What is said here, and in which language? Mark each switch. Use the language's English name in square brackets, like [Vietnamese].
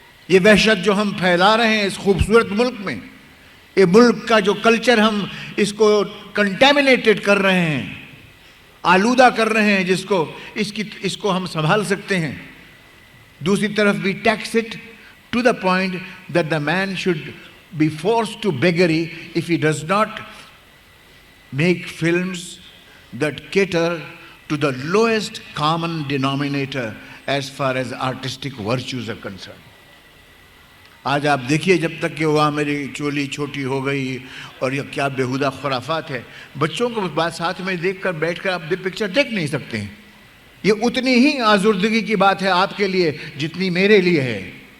[Hindi] ये वहशत जो हम फैला रहे हैं इस खूबसूरत मुल्क में, ये मुल्क का जो कल्चर हम इसको कंटेमिनेटेड कर रहे हैं, आलूदा कर रहे हैं, इसको हम संभाल सकते हैं। दूसरी तरफ भी [English] Takes it to the point that the man should be forced to beggary if he does not make films that cater to the lowest common denominator as far as artistic virtues are concerned. [Hindi] आज आप देखिए, जब तक कि वहाँ मेरी चोली छोटी हो गई और ये क्या बेहुदा खुराफात है, बच्चों को बात साथ में देखकर बैठकर आप पिक्चर देख नहीं सकते हैं। ये उतनी ही आजुर्दगी की बात है आपके लिए जितनी मेरे लिए है।